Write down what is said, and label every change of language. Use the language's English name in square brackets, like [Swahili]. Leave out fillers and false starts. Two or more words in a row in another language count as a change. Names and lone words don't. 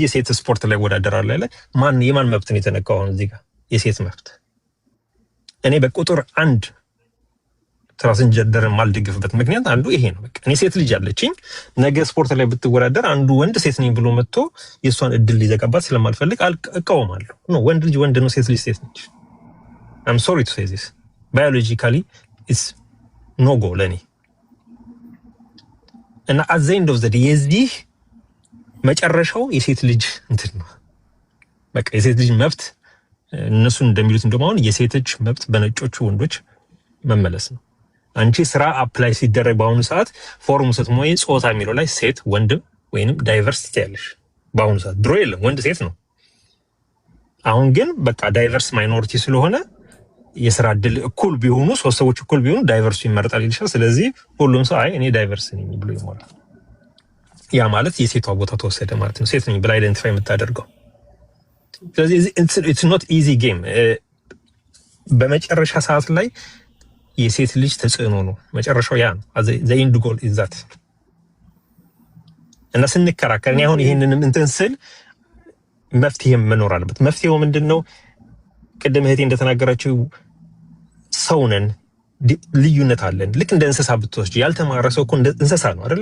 [Amharic] የሴት ስፖርት ላይ ወዳደራለሁ ያለ የማን መብት ነው የተነካው አሁን እዚህ ጋር የሴት መብት እኔ በቁጥር 1 ትራንስጀንደርን ማልደግፍበት ምክንያት አንዱ ይሄ ነው። በቃ እኔ ሴት ልጅ አለችኝ፣ ነገ ስፖርት ላይ ብትወዳደር አንዱ ወንድ ሴት ነኝ ብሎ መጥቶ የእሷን እድል ሊዘጋባት ስለማልፈልግ እቃወማለሁ። ኖ ወንድ ልጅ ወንድ ነው፣ ሴት ልጅ ሴት ነች። [English] I'm sorry to say this. Biologically it's no go [Amharic] ለኔ እና [English] at the end of the day [Amharic] የዚህ መጨረሻው የሴት ልጅ እንትን ነው። በቃ የሴት ልጅ መብት እነሱ እንደሚሉት እንደማውን የሴት ልጅ መብት በነጮቹ ወንዶች መመለስ ነው። አንቺ ስራ አፕላይ ሲደረግ በአሁኑ ሰዓት ፎርሙ ስትሞይ ጾታ የሚለው ላይ ሴት ወንድም ወይንም ዳይቨርሲቲ ያለሽ በአሁኑ ሰዓት። ድሮ የለም ወንድ ሴት ነው። አሁን ግን በቃ [English] diverse minority [Amharic] ስለሆነ የስራ እድል እኩል ቢሆኑ 3 ሰዎች እኩል ቢሆኑ ዳይቨርሱ ይመረጣል ይልሻል። ስለዚህ ሁሉም ሰው አይ እኔ ዳይቨርስ ነኝ ብሎ ይሞላል። ያ ማለት የሴቷ ቦታ ተወሰደ ማለት ነው፣ ሴት ነኝ ብላ አይደንቲፋይ የምታደርገው። ስለዚህ [English] it's not easy game። [Amharic] በመጨረሻ ሰዓት ላይ የሴት ልጅ ተጽዕኖ ነው መጨረሻው፣ ያ ነው [English] the end goal is that። [Amharic] እና ስንከራከር እኔ አሁን ይሄንንም እንትን ስል መፍትሄም መኖር አለበት። መፍትሄው ምንድነው? ቅድም እህቴ እንደተናገረችው ሰው ነን፣ ልዩነት አለን። ልክ እንደ እንስሳ ብትወስጂ ያልተማረ ሰው እኮ እንደ እንስሳ ነው አይደለ?